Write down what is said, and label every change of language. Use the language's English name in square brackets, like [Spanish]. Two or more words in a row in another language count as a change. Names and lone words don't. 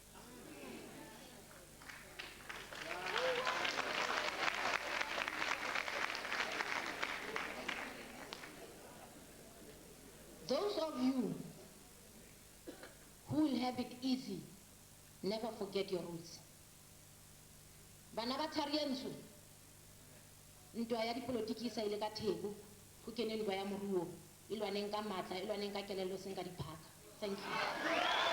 [English] Those of you who will have it easy, never forget your roots. [Tswana] Bana ba Tharientsho, ntwa ya dipolitiki sa ile ka thebo, go kene ntwa ya moruo, e lwaneng ka matla, e lwaneng ka kelelo seng ka diphaka. [English] Thank you.